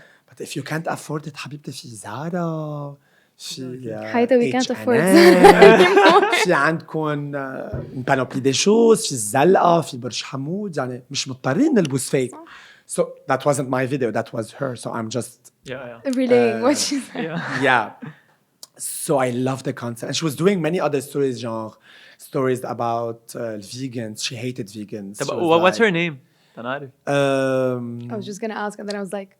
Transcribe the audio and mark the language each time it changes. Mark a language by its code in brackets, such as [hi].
[en] But if you can't afford it [ar] حبيبتي في زارا في حياتي [en] we can't afford it. [ar] في عندكم [fr] panoply des choses [ar] في الزلقة في برج حمود يعني مش مضطرين نلبس فيك. [en] So that wasn't my video, that was her. So I'm just relaying what she said. Yeah. So I love the concept. And she was doing many other stories, stories about vegans. She hated vegans. What's her name? I was just going to ask and then I was like...